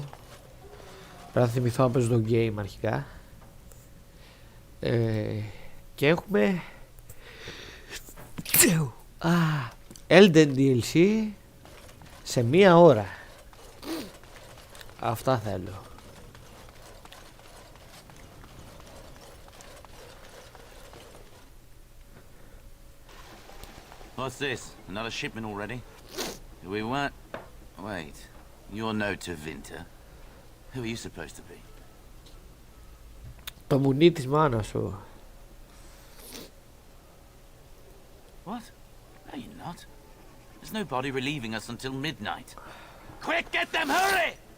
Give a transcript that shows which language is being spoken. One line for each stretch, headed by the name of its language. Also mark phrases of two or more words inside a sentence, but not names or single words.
Greek: Πρέπει να θυμηθώ να παίζω το game αρχικά. Και έχουμε Elden DLC σε 1 ώρα. Αυτά θέλω.
English: What's this? Another shipment already? We weren't... Wait. You're no to Winter. Who are you supposed to be?
Greek: Το μουνί της μάνας σου.
English: What? No, you're not. There's nobody relieving us until midnight. Quick, get them, hurry!